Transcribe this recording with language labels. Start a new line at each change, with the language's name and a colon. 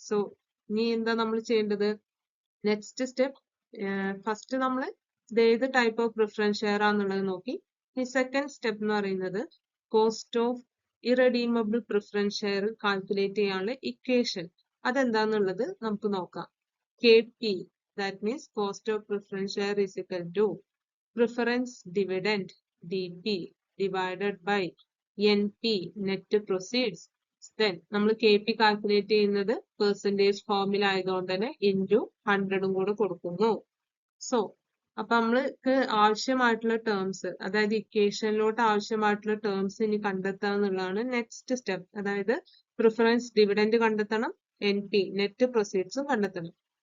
Malayalam: So ഇനി എന്താ നമ്മൾ ചെയ്യേണ്ടത്, നെക്സ്റ്റ് സ്റ്റെപ്പ്, ഫസ്റ്റ് നമ്മൾ ഇത് ഏത് ടൈപ്പ് ഓഫ് പ്രിഫറൻസ് ഷെയർ ആണെന്നുള്ളത് നോക്കി. ഈ സെക്കൻഡ് സ്റ്റെപ്പ് എന്ന് പറയുന്നത് cost of irredeemable preference share calculate ചെയ്യാനുള്ള ഇക്വേഷൻ അതെന്താന്നുള്ളത് നമുക്ക് നോക്കാം.
English: KP, that means cost of preference share is equal to preference dividend DP divided by NP net proceeds.
Malayalam: Then നമ്മൾ KP calculate ചെയ്യുന്നത് പെർസെന്റേജ് ഫോമിൽ ആയതുകൊണ്ട് തന്നെ ഇൻറ്റു 100 കൂടെ കൊടുക്കുന്നു. സോ അപ്പൊ നമ്മൾക്ക് ആവശ്യമായിട്ടുള്ള ടേംസ്, അതായത് ഇക്വേഷനിലോട്ട് ആവശ്യമായിട്ടുള്ള ടേംസ് ഇനി കണ്ടെത്തുക എന്നുള്ളതാണ് നെക്സ്റ്റ് സ്റ്റെപ്പ്. അതായത് പ്രിഫറൻസ് ഡിവിഡൻഡ് കണ്ടെത്തണം, NP നെറ്റ് പ്രൊസീഡ്സും കണ്ടെത്തണം.